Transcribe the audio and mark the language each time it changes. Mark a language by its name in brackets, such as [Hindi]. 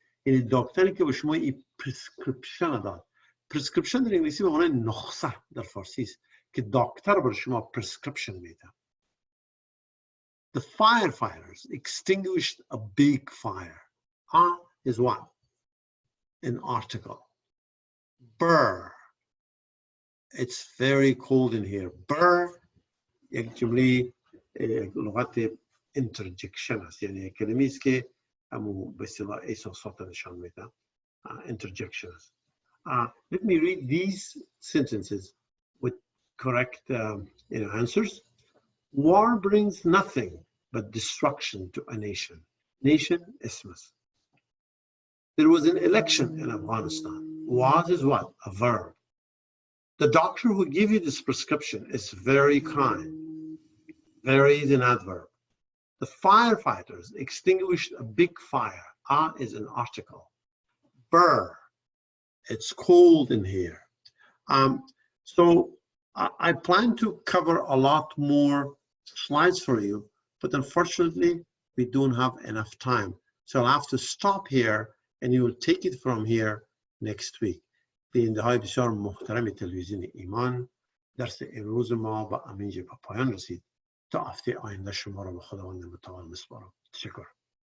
[Persian] یعنی دکتری که به شما این prescription داد. prescription در انگلیسی به معنای نسخه در فارسی است که دکتر بر شما prescription میده. [English] The firefighters extinguished a big fire. Is what? An article. Burr. It's very cold in here. Burr actually [Persian] لغت interjection است، یعنی کلمه‌ای است که همون به اصطلاح احساسات نشان میده. [English] Interjection [Persian] است. [English] Let me read these sentences with correct answers. War brings nothing but destruction to a nation. Nation, ismus. There was an election in Afghanistan. Was is what? A verb. The doctor who gave you this prescription is very kind. Very is an adverb. The firefighters extinguished a big fire. Is an article. Burr. It's cold in here. So I plan to cover a lot more slides for you, but unfortunately, we don't have enough time. So I'll have to stop here and you will take it from here next week. [Persian] به انتهای بسیار محترم تلویزیون ایمان، درس امروز ما با امین به پایان رسید. تا هفته آینده شما را به خداوند متعال میسپارم. تشکر.